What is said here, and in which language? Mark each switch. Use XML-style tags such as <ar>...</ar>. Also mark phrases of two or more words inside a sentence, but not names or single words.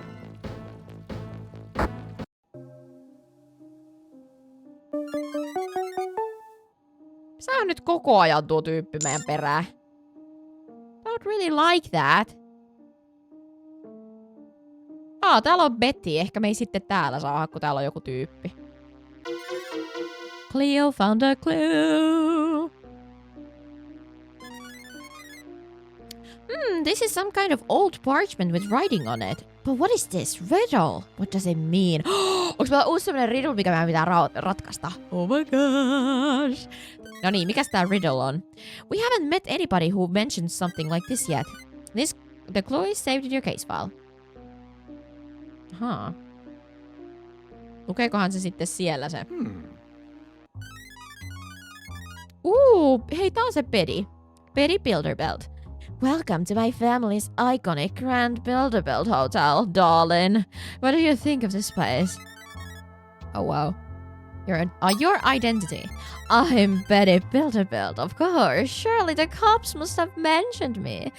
<fi>Sä on nyt koko ajan tuo tyyppi meidän perään.</fi> <en>I don't really like that.</en> <fi>Täällä on Betty. Ehkä me ei sitten täällä saa, kun täällä on joku tyyppi.</fi> <en>Cleo found a clue. This is some kind of old parchment with writing on it. But what is this riddle? What does it mean?</en> <fi>Onks meillä uusi sellainen riddle, mikä meidän pitää ratkaista?</fi> <en>Oh my gosh.</en> <fi>No niin, mikäs tää riddle on?</fi> <en>We haven't met anybody who mentioned something like this yet. The clue is saved in your case file.</en> <fi>Ahaa. Lukeekohan se sitten siellä se? Hei, tää on se Pedi. Pedi Bilderbelt.</fi> <en>Welcome to my family's iconic Grand Bilderberg Hotel, darling. What do you think of this place? Oh wow. Your identity. I'm Betty Bilderberg, of course. Surely the cops must have mentioned me.</en>